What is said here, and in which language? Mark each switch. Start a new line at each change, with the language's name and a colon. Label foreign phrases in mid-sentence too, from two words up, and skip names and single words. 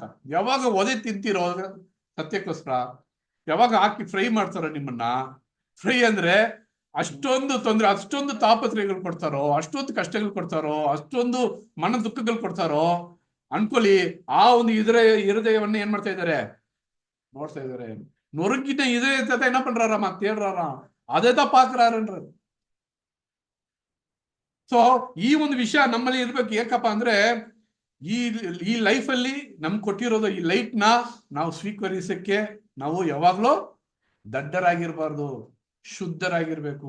Kannada: ಯಾವಾಗ ಒದೆ ತಿಂತೀರೋ ಸತ್ಯಕ್ಕೋಸ್ಕರ, ಯಾವಾಗ ಹಾಕಿ ಫ್ರೈ ಮಾಡ್ತಾರೋ ನಿಮ್ಮನ್ನ, ಫ್ರೈ ಅಂದ್ರೆ ಅಷ್ಟೊಂದು ತೊಂದರೆ, ಅಷ್ಟೊಂದು ತಾಪತ್ರಯಗಳು ಕೊಡ್ತಾರೋ, ಅಷ್ಟೊಂದು ಕಷ್ಟಗಳು ಕೊಡ್ತಾರೋ, ಅಷ್ಟೊಂದು ಮನ ದುಃಖಗಳು ಕೊಡ್ತಾರೋ ಅನ್ಕೊಳ್ಳಿ. ಆ ಒಂದು ಹೃದಯವನ್ನ ಏನ್ ಮಾಡ್ತಾ ಇದ್ದಾರೆ, ನೋಡ್ತಾ ಇದ್ದಾರೆ.
Tamil: நொறுக்கிட்ட இதயத்தை என்ன பண்றாராமா, தேடுறாரா.
Kannada: ಅದೇ ಪಾಕ್ರಾರನ್ರ. ಸೊ ಈ ಒಂದು ವಿಷಯ ನಮ್ಮಲ್ಲಿ ಇರ್ಬೇಕು. ಏಕಪ್ಪ ಅಂದ್ರೆ ಈ ಲೈಫಲ್ಲಿ ನಮ್ಗೆ ಕೊಟ್ಟಿರೋದು ಈ ಲೈಟ್ ನ ನಾವು ಸ್ವೀಕರಿಸಕ್ಕೆ ನಾವು ಯಾವಾಗ್ಲೂ ದಡ್ಡರಾಗಿರ್ಬಾರ್ದು, ಶುದ್ಧರಾಗಿರ್ಬೇಕು.